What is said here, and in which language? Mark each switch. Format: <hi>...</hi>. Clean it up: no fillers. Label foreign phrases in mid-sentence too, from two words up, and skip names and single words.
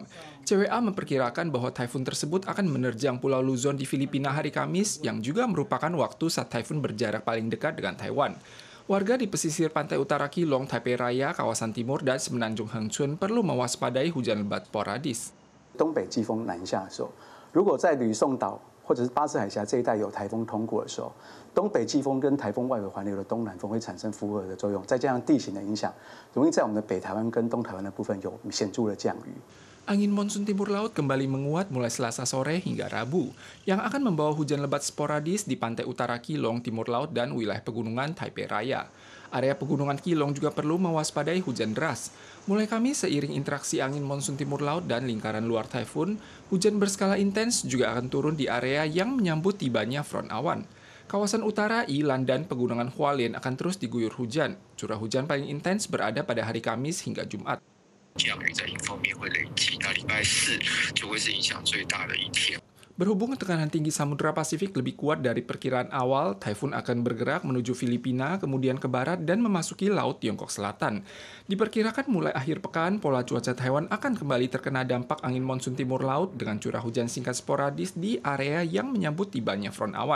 <id>CWA memperkirakan bahwa taifun tersebut akan menerjang Pulau Luzon di Filipina hari Kamis, yang juga merupakan waktu saat taifun berjarak paling dekat dengan Taiwan. Warga di pesisir pantai utara Keelung, Taipei Raya, kawasan timur, dan semenanjung Hengchun perlu mewaspadai hujan lebat sporadis.</id> <zh>东北季风南下的时候，如果在吕宋岛或者是巴士海峡这一带有台风通过的时候，东北季风跟台风外围环流的东南风会产生符合的作用，再加上地形的影响，容易在我们的北台湾跟东台湾的部分有显著的降雨。</zh> <id>Angin monsun timur laut kembali menguat mulai Selasa sore hingga Rabu, yang akan membawa hujan lebat sporadis di pantai utara Keelung, timur laut, dan wilayah pegunungan Taipei Raya. Area pegunungan Keelung juga perlu mewaspadai hujan deras. Mulai Kamis, seiring interaksi angin monsun timur laut dan lingkaran luar taifun, hujan berskala intens juga akan turun di area yang menyambut tibanya front awan. Kawasan utara, Yilan, dan pegunungan Hualien akan terus diguyur hujan. Curah hujan paling intens berada pada hari Kamis hingga Jumat.</id> <zh>降雨在迎风面会累积，那礼拜四就会是影响最大的一天。</zh> <id>Berhubung tekanan tinggi Samudra Pasifik lebih kuat dari perkiraan awal, taifun akan bergerak menuju Filipina, kemudian ke barat dan memasuki Laut Tiongkok Selatan. Diperkirakan mulai akhir pekan, pola cuaca Taiwan akan kembali terkena dampak angin monsun timur laut dengan curah hujan singkat sporadis di area yang menyambut tibanya front awan.</id>